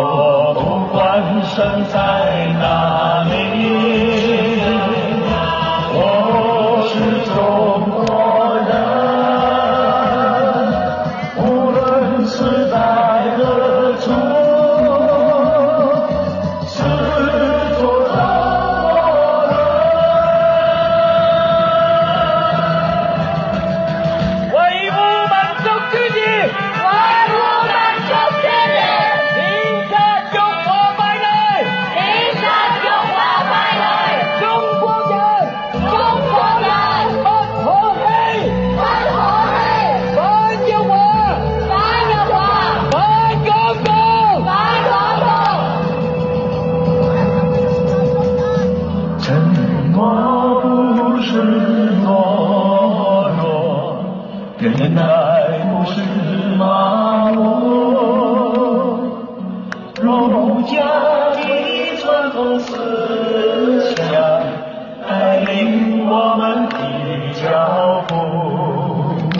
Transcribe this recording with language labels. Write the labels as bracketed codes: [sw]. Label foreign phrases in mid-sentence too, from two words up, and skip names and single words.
[zh] 我不管身在哪里，我是中国人，无论是在何处，是做中国人。维护民族尊嚴，維護民族尊嚴，警察中華敗類，警察中華敗類，中國人，中國人不可欺，不可欺，反辱華，反辱華，反港獨，反港獨。沉默不是懦弱，忍耐不是麻木，儒家的传统思想带领我们的脚步